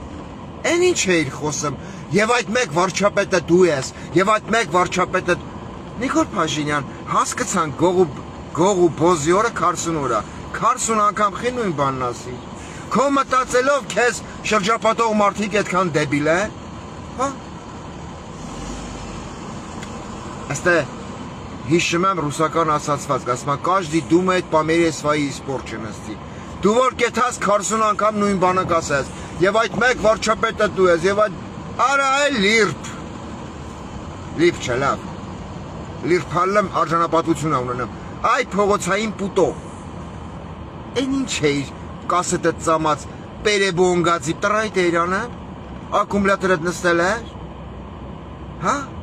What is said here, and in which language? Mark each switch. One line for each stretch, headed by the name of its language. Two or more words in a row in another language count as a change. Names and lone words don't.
Armenian: են ինչ էիր խոսում, և այդ մեկ վարչապետը դու ես, և այդ մեկ վարչապետը Նիկոլ Փաշինյան, հասկացան գողու բոզի օրը 40 օրա, 40 անգամ խի նույն բանն ասի։ Քո մտածելով քեզ շրջապատող մարդիկ այդքան դեբիլ են, հա։ Աստե հիշում եմ ռուսական ասացված, ասում են
Russian: «Каждый думает по мере своей испорченности»։
Armenian: Դու որ կեթաս 40 անգամ նույն բանը կասես, եւ այդ մեկ վարչապետը դու ես, եւ այդ արա այ լիրբ չէ լավ, լիրբալեմ արժանապատվություն ունենամ, այ փողոցային պուտո, են ինչ էիր, կասետը ծամած, պերեբոնգացի, տրայտ էիր անը, ակումուլյատորդ նստել էր, հա,